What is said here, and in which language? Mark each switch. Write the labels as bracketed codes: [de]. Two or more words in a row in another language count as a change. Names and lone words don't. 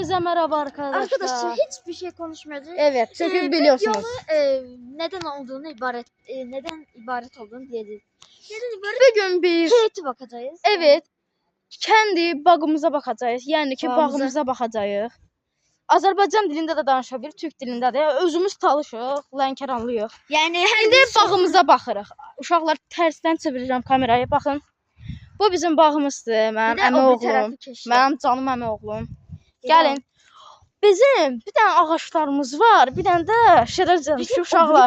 [tr] Hepinize merhaba arkadaşlar. Arkadaşlar hiçbir şey konuşmayacağız. Evet, çünkü biliyorsunuz. Neden olduğunu neden ibaret olduğunu diyeceğiz. Bugün biz Heyeti bakacağız. evet kendi bağımıza bakacağız. Yani ki Bağımıza. bağımıza bakacağız. [az] Azərbaycan dilində də danışa bilir, türk dilində də. Özümüz talışıq, Lənkəranlıyıq. Yani İndi bağımıza baxırıq. Uşaqlar tərsdən çevirirəm kamerayı. Baxın. Bu bizim bağımızdır. Mənim əmi oğlum. Mənim canım əmi oğlum. Gəlin. Bizim bir dənə ağaclarımız var, bir dənə də şərəfcə uşaqlar.